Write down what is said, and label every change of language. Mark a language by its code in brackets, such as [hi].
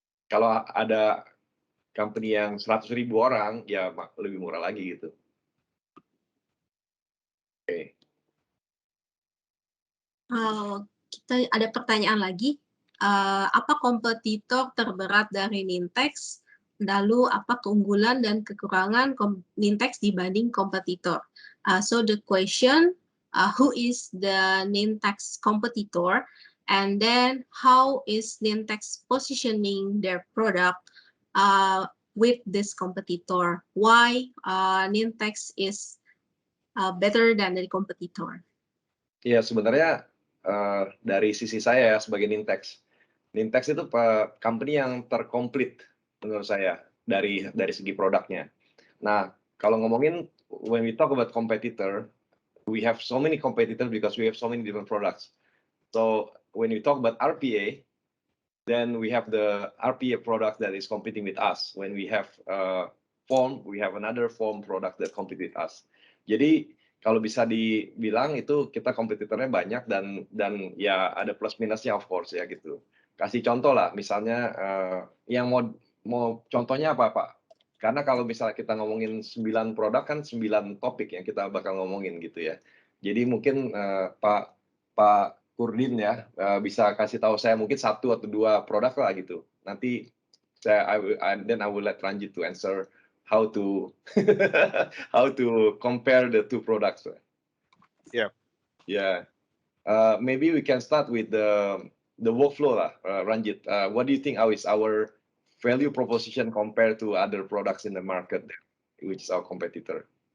[id] Kalau ada company yang 100.000 orang, ya lebih murah lagi gitu. Oke. Kita ada pertanyaan lagi. Apa kompetitor terberat dari Nintex? Lalu apa keunggulan dan kekurangan Nintex dibanding kompetitor? [en] So the question, who is the Nintex competitor? And then how is Nintex positioning their product with this competitor? Why Nintex is better than the competitor? [id] Ya, sebenarnya dari sisi saya sebagai Nintex itu company yang terkomplit menurut saya dari segi produknya. Nah, kalau ngomongin [en] when we talk about competitor, we have so many competitors because we have so many different products. So when we talk about RPA, then we have the RPA product that is competing with us. When we have form, we have another form product that compete with us. [id] Jadi kalau bisa dibilang itu kita kompetitornya banyak dan ya ada plus minusnya [en] of course [id] ya gitu. Kasih contoh lah, misalnya yang mau contohnya apa Pak? Karena kalau misalnya kita ngomongin 9 produk kan 9 topik yang kita bakal ngomongin gitu ya. Jadi mungkin Pak Kurdin ya bisa kasih tahu saya mungkin 1 atau 2 produk lah gitu. Nanti [en] I will let Ranjit to answer how to how to compare the 2 products. Yeah. Maybe we can start with the workflow lah, Ranjit. What do you think is our value proposition compared to other products in the market, which is our competitor?